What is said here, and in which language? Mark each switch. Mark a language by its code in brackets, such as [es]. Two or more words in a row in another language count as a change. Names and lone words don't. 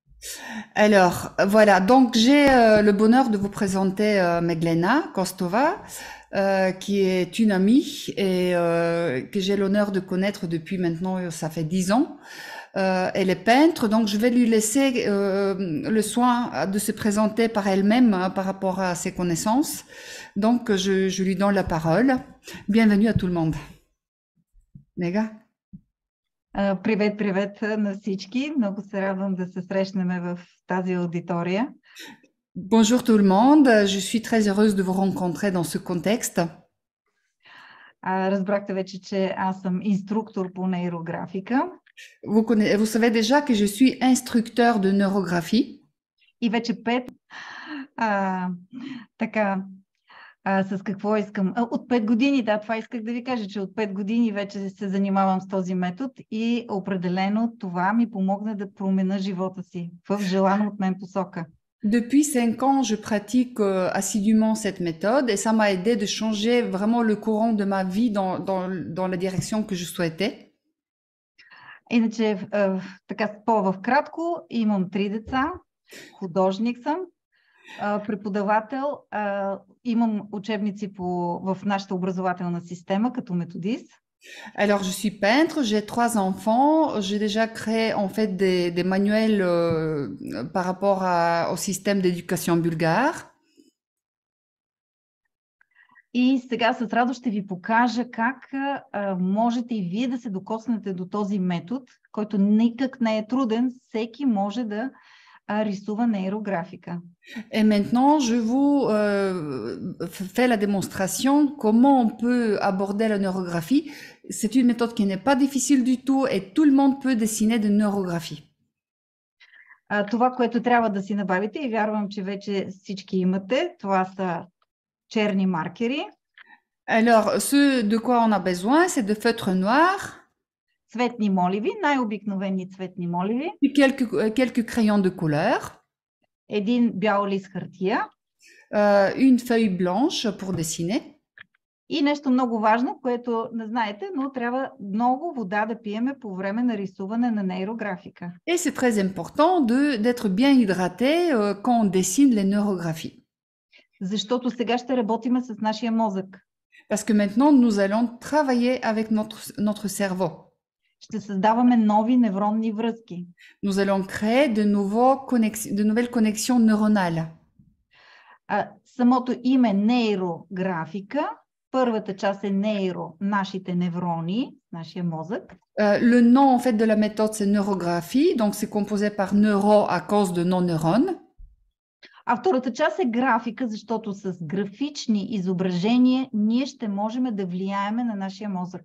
[fr] Alors, voilà, donc j'ai le bonheur de vous présenter Meglena Kostova, qui est une amie et que j'ai l'honneur de connaître depuis maintenant, ça fait 10 ans. Elle est peintre, donc je vais lui laisser le soin de se présenter par elle-même hein, par rapport à ses connaissances. Donc, je lui donne la parole. Bienvenue à tout le monde. Mega. [bg] Привет, привет на всички. Много се радвам да се срещнем в тази аудитория. [fr] Bonjour tout le monde, je suis très heureuse de vous rencontrer dans ce contexte. [bg] Разбрахте вече, че аз съм инструктор по нейрографика [fr] Vous savez déjà que je suis instructeur de neurographie. [bg] и вече а, така, с какво искам? От 5 години, да, това исках да ви кажа, че от 5 години вече се занимавам с този метод и определено това ми помогна да променя живота си в желана от мен посока. [fr] Depuis 5 ans, je pratique assidûment cette méthode et ça m'a aidé de changer vraiment le courant de ma vie dans la direction que je souhaitais. [bg] Иначе, така в кратко, имам 3 деца, художник съм, преподавател, имам учебници в нашата образователна система като методист. [fr] Alors, je suis peintre, j'ai 3 enfants, j'ai déjà créé en fait des manuels par rapport au système d'éducation bulgare. [bg] И сега с радост ще ви покажа как можете и вие да се докоснете до този метод, който никак не е труден, всеки може да рисува нейрографика. [fr] Et maintenant, je vous fais la démonstration comment on peut aborder la neurographie. C'est une méthode qui n'est pas difficile du tout et tout le monde peut dessiner de neurographie. [bg] Това, което трябва да си набавите и вярвам, че вече всички имате, това са черни маркери. [fr] Alors, ce de quoi on a besoin, c'est de feutres noirs. [bg] Цветни моливи, най-обикновени цветни моливи. [fr] Et quelques crayons de couleur. [bg] Един бял лист хартия. [fr] Une feuille blanche pour dessiner. [bg] И нещо много важно, което не знаете, но трябва много вода да пиеме по време на рисуване на нейрографика. [fr] Et c'est très important d'être bien hydraté quand on dessine les neurographies. [bg] Защото сега ще работим с нашия мозък. [fr] Parce que maintenant, nous allons travailler avec notre cerveau. [bg] Ще създаваме нови невронни връзки. [fr] Nous allons créer de nouvelles connexions neuronales. [bg] Самото име нейрографика, първата част е нейро, нашите неврони, нашия мозък. [fr] Le nom en fait de la méthode c'est neurographie, donc c'est composé par neuro à cause de nos neurones. [bg] А втората част е графика, защото с графични изображения ние ще можем да влияем на нашия мозък.